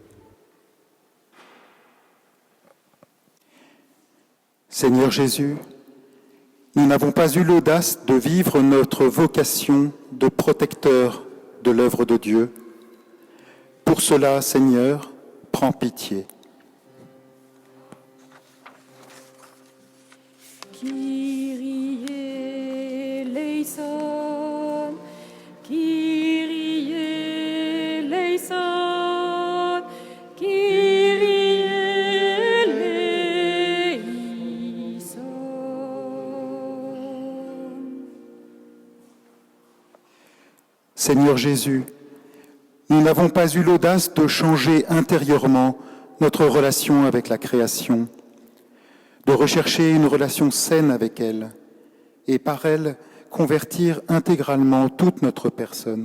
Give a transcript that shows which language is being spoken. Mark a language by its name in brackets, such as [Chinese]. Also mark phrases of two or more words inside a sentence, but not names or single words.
[French] Seigneur Jésus, nous n'avons pas eu l'audace de vivre notre vocation de protecteur de l'œuvre de Dieu. Pour cela, Seigneur, prends pitié. [Greek] Κύριε ελέησον, Κύριε ελέησον, Κύριε ελέησον. [French] Seigneur Jésus, nous n'avons pas eu l'audace de changer intérieurement notre relation avec la création, de rechercher une relation saine avec elle et par elle convertir intégralement toute notre personne.